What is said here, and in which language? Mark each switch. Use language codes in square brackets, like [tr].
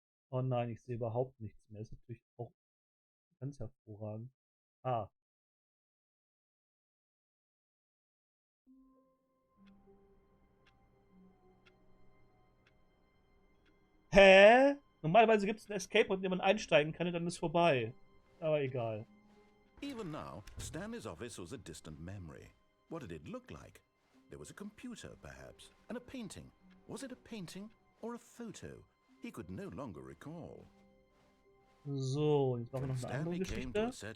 [de] Oh nein, ich sehe überhaupt nichts mehr. Das ist natürlich auch ganz hervorragend. Ah. Hä? Normalerweise gibt es einen Escape, in dem man einsteigen kann und dann ist vorbei. Aber egal. [en] Even now, Stanley's office was a distant memory. What did it look like? There was a computer, perhaps, and a painting. Was it a painting or a photo? He could no longer recall. [de] So, jetzt machen wir noch eine andere Geschichte.